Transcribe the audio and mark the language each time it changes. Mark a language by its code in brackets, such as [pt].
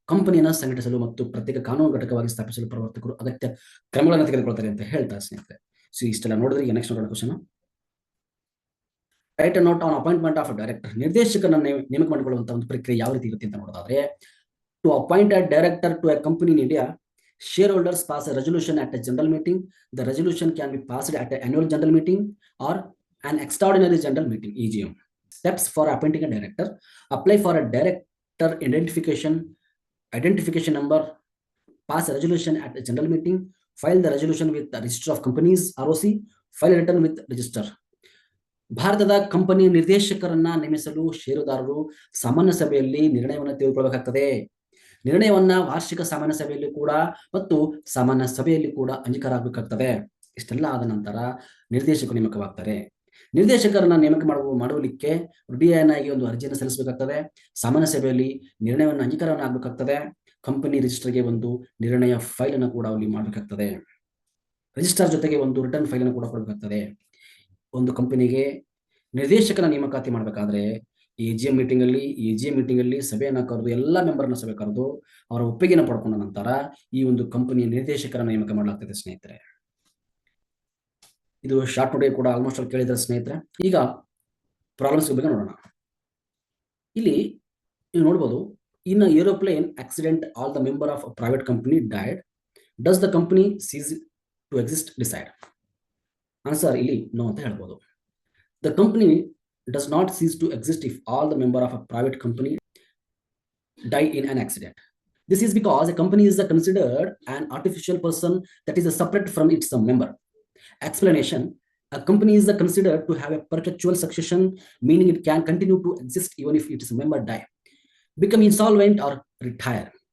[kn] ಕಂಪನಿಯನ್ನು ಸಂಘಟಿಸಲು ಮತ್ತು ಪ್ರತ್ಯೇಕ ಕಾನೂನು ಘಟಕವಾಗಿ ಸ್ಥಾಪಿಸಲು ಪ್ರವರ್ತಕರು ಅಗತ್ಯ ಕ್ರಮಗಳನ್ನು ತೆಗೆದುಕೊಳ್ತಾರೆ ಅಂತ ಹೇಳ್ತಾರೆ ಸ್ನೇಹಿತರೆ. ಸೊ ಇಷ್ಟೆಲ್ಲ ನೋಡಿದ್ರೆ ಈಗ ನೆಕ್ಸ್ಟ್ ನೋಡೋಣ question. [en] Write a note on appointment of director. [kn] ನಿರ್ದೇಶಕರನ್ನ ನೇಮಕ ಮಾಡಿಕೊಳ್ಳುವಂತಹ ಒಂದು ಪ್ರಕ್ರಿಯೆ ಯಾವ ರೀತಿ ಇರುತ್ತೆ ಅಂತ ನೋಡೋದಾದ್ರೆ, [en] To appoint a director to a company in India, shareholders pass a resolution at a general meeting. The resolution can be passed at an annual general meeting or an extraordinary general meeting, EGM. Steps for appointing a director: apply for a director identification number, pass a resolution at a general meeting, file the resolution with the register of companies ROC, file a return with register. [kn] ಭಾರತದ company ನಿರ್ದೇಶಕರನ್ನ ನೇಮಿಸಲು ಷೇರುದಾರರು ಸಾಮಾನ್ಯ ಸಭೆಯಲ್ಲಿ ನಿರ್ಣಯವನ್ನು ತೆಗೆದುಕೊಳ್ಳಬೇಕಾಗ್ತದೆ. ನಿರ್ಣಯವನ್ನ ವಾರ್ಷಿಕ ಸಾಮಾನ್ಯ ಸಭೆಯಲ್ಲಿ ಕೂಡ ಮತ್ತು ಸಾಮಾನ್ಯ ಸಭೆಯಲ್ಲಿ ಕೂಡ ಅಂಗೀಕಾರ ಆಗಬೇಕಾಗ್ತದೆ. ಇಷ್ಟೆಲ್ಲ ಆದ ನಂತರ ನಿರ್ದೇಶಕರು ನೇಮಕವಾಗ್ತಾರೆ. ನಿರ್ದೇಶಕರನ್ನ ನೇಮಕ ಮಾಡುವಲಿಕ್ಕೆ ಡಿಐನಾಗಿ ಒಂದು ಅರ್ಜಿಯನ್ನು ಸಲ್ಲಿಸಬೇಕಾಗ್ತದೆ. ಸಾಮಾನ್ಯ ಸಭೆಯಲ್ಲಿ ನಿರ್ಣಯವನ್ನು ಅಂಗೀಕಾರವನ್ನು ಆಗಬೇಕಾಗ್ತದೆ. ಕಂಪನಿ ರಿಜಿಸ್ಟರ್ಗೆ ಒಂದು ನಿರ್ಣಯ ಫೈಲ್ ಅನ್ನು ಕೂಡ ಅಲ್ಲಿ ಮಾಡಬೇಕಾಗ್ತದೆ. ರಿಜಿಸ್ಟರ್ ಜೊತೆಗೆ ಒಂದು ರಿಟರ್ನ್ ಫೈಲ್ ಅನ್ನು ಕೂಡ ಕೊಡಬೇಕಾಗ್ತದೆ. ಒಂದು ಕಂಪನಿಗೆ ನಿರ್ದೇಶಕನ ನೇಮಕಾತಿ ಮಾಡಬೇಕಾದ್ರೆ ಎಜಿಎಂ ಮೀಟಿಂಗ್ ಅಲ್ಲಿ ಸಭೆಯನ್ನು ಕರೆದು ಎಲ್ಲ ಮೆಂಬರ್ನ ಸಭೆ ಕರೆದು ಅವರ ಒಪ್ಪಿಗೆಯನ್ನು ಪಡ್ಕೊಂಡ ನಂತರ ಈ ಒಂದು ಕಂಪನಿಯ ನಿರ್ದೇಶಕರನ್ನ ನೇಮಕ ಮಾಡಲಾಗ್ತದೆ ಸ್ನೇಹಿತರೆ. ಇದು ಶಾರ್ಟ್ ನೋಟ್ ಕೂಡ ಆಲ್ಮೋಸ್ಟ್ ಅಲ್ಲಿ ಕೇಳಿದ್ರೆ ಸ್ನೇಹಿತರೆ. ಈಗ ಪ್ರಾಬ್ಲಮ್ಸ್ ಬಗ್ಗೆ ನೋಡೋಣ. ಇಲ್ಲಿ ನೀವು ನೋಡಬಹುದು, [en] In a aeroplane accident all the member of private company died, does the company cease to exist decide? [kn] Answer ಇಲ್ಲಿ ನೋ ಅಂತ ಹೇಳ್ಬೋದು. [en] The company does not cease to exist if all the member of a private company die in an accident. This is because a company is considered an artificial person that is separate from its member. Explanation: a company is considered to have a perpetual succession, meaning it can continue to exist even if its member die, become insolvent or retire.